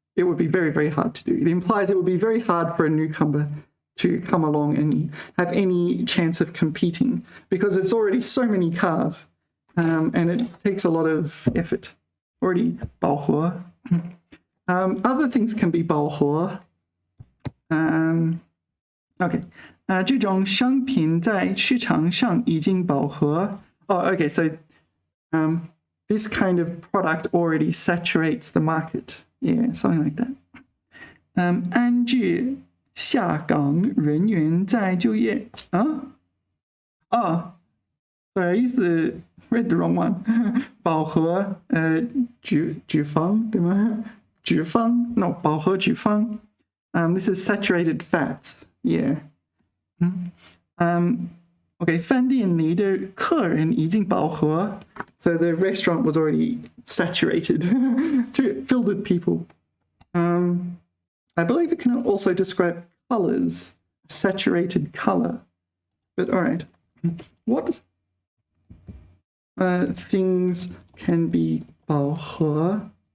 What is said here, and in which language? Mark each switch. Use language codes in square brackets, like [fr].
[en] It would be very, very hard to do. It implies it would be very hard for a newcomer to come along and have any chance of competing because it's already so many cars and it takes a lot of effort. Already 饱和.Other things can be 饱和. Okay. [zh] 这种商品在市场上已经饱和. [en] Oh, okay. So this kind of product already saturates the market. Yeah, something like that. [zh] 安置下岗人员再就业. [en] Sorry, read the wrong one. [zh] 饱和脂肪对吗？ [en] 脂肪 no 饱和脂肪.This is saturated fats. Yeah. [zh] Okay, 饭店里的客人已经饱和. [en] So the restaurant was already saturated, filled with people. I believe it can also describe colors, saturated color. But all right, what things can be 饱和?